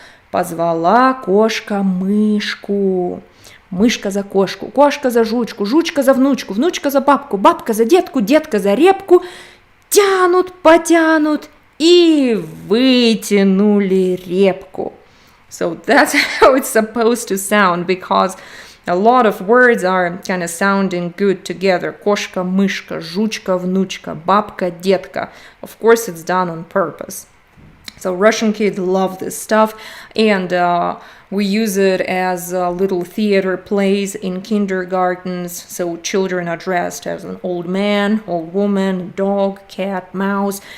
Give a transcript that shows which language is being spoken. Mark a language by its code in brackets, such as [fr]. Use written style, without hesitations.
[ru] Позвала кошка мышку. Мышка за кошку, кошка за жучку, жучка за внучку, внучка за бабку, бабка за детку, детка за репку. Тянут, потянут и вытянули репку. [en] So that's how it's supposed to sound, because a lot of words are kind of sounding good together. [ru] Кошка, мышка, жучка, внучка, бабка, детка. [en] Of course, it's done on purpose. So Russian kids love this stuff, and we use it as little theater plays in kindergartens. So children are dressed as an old man, old woman, dog, cat, mouse.